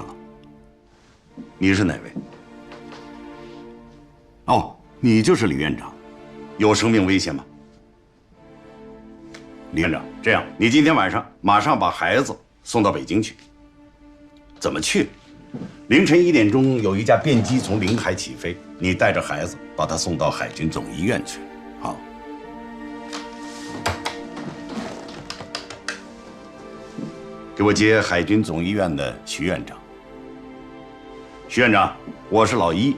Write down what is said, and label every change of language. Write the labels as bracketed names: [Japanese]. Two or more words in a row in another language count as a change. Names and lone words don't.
[Chinese] 你是哪位？哦，你就是李院长，有生命危险吗？李院长，这样，你今天晚上马上把孩子送到北京去。怎么去？凌晨1点鐘有一架便機從臨海起飛，你帶着孩子把他送到海軍總醫院去。好。給我接海軍總醫院的徐院長。徐院長，我是老一。